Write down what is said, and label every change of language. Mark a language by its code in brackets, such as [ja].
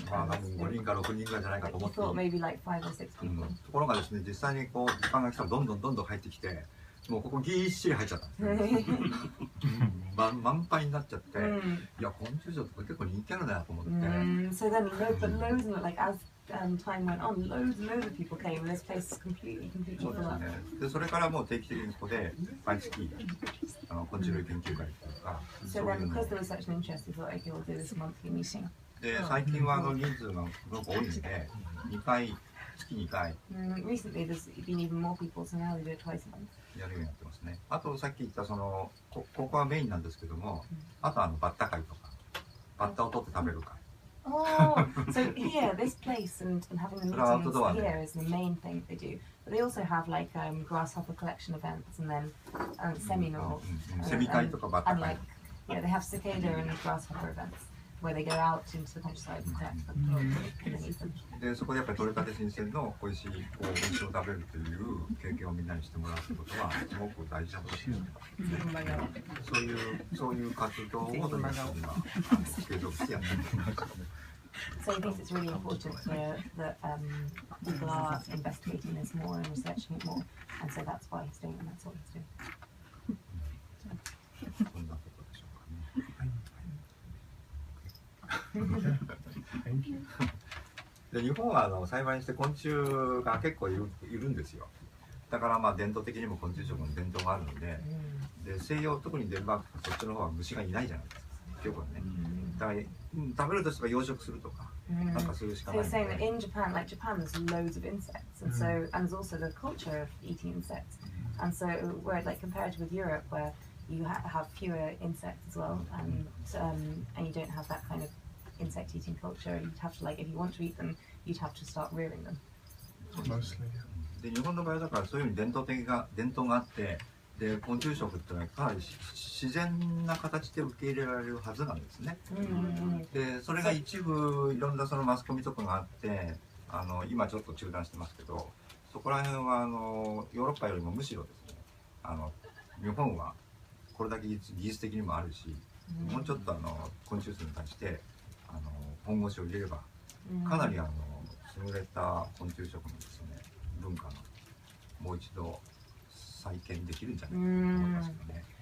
[ja] 5人か6人ぐらいじゃないかと思って。 [en] He thought maybe like 5 or 6 people. [ja] ところがですね、実際にこう時間が来たらどんどん入ってきて、もうここぎっしり入っちゃったんですね。満杯になっちゃって、いや昆虫食って結構人気あるなと思って。 [en] So then loads and like as time went on, loads of people came and this place is completely full up. [ja] でそれからもう定期的にここで毎月昆虫類研究会というか。 [en] So then because there was such an interest, we thought okay, we'll do this monthly meeting. [ja] で最近は人数がすごく多いので、月2回。 [en] Recently there's been even more people, so now we do it twice a month. [ja] やるようになってますね。あとさっき言ったここはメインなんですけども、あとバッタ会とか、バッタを取って食べる会。 [en] Oh, so here, this place and having the meetings here is the main thing they do. But they also have like grasshopper collection events and then seminal. [ja] セミ会とかバッタ会。 [en] Yeah, they have cicada and grasshopper events where they go out into the countryside and collect them. [ja] でそこでやっぱり取れたて新鮮の美味しい虫を食べるという経験をみんなにしてもらうってことはすごく大事なことですね。そういう活動を今継続してやっています。 [en] So he thinks it's really important that people are investigating this more and researching it more, and so that's why he's doing it. And that's what he's doing. [ja] こんなことでしょうかね。で日本は幸いにして昆虫が結構いるんですよ。だから伝統的にも昆虫食の伝統があるので、西洋特にデンマークとかそっちの方は虫がいないじゃないですか。よくね。だから食べるとしたら養殖するとかなんかするしかない。 [en] So he's saying that in Japan, like Japan, there's loads of insects, and there's also the culture of eating insects, and so where like compared with Europe, where you have fewer insects as well, and you don't have that kind of insect-eating culture. You'd have to, like, if you want to eat them, you'd have to start rearing them. Mostly. [ja] で日本の場合だからそういうふうに伝統があって、で昆虫食ってのはかなり自然な形で受け入れられるはずなんですね。でそれが一部いろんなそのマスコミとかがあって今ちょっと中断してますけど、そこら辺はヨーロッパよりもむしろですね日本はこれだけ技術的にもあるし、もうちょっと昆虫食に対して本腰を入れればかなり優れた昆虫食のですね文化のもう一度再建できるんじゃないかと思いますよね。